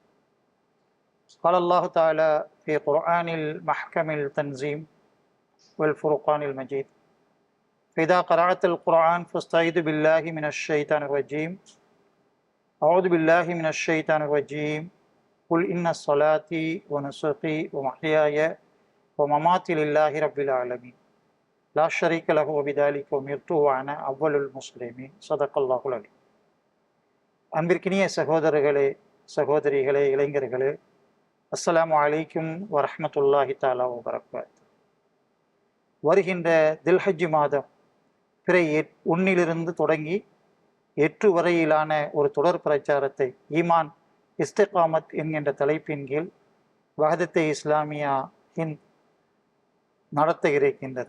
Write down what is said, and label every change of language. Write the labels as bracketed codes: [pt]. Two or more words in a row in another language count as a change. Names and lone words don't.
[ar] قال الله تعالى في قرآن المحكم التنزيم والفرقان المجيد: فإذا قرأت القرآن فاستعذ بالله من الشيطان الرجيم. أعوذ بالله من الشيطان الرجيم. قل إن صلاتي ونسكي ومحياي ومماتي لله رب العالمين لا شريك له وبذلك أمرت وأنا أول المسلمين. صدق الله العليم. [ta] அன்பிற்கினிய சகோதரர்களே, சகோதரிகளே, இளைஞர்களே, [ar] السلام عليكم ورحمة الله تعالى وبركاته. [ta] வருகின்ற தில்ஹஜ் மாதம் பிறை 1 தொடங்கி 8 வரையிலான ஒரு தொடர் பிரச்சாரத்தை ஈமான் இஸ்திகாமத் என்கின்ற தலைப்பின் கீழ் வஹதத்தே இஸ்லாமியா ஹிந்த் நடத்த இருக்கின்றது.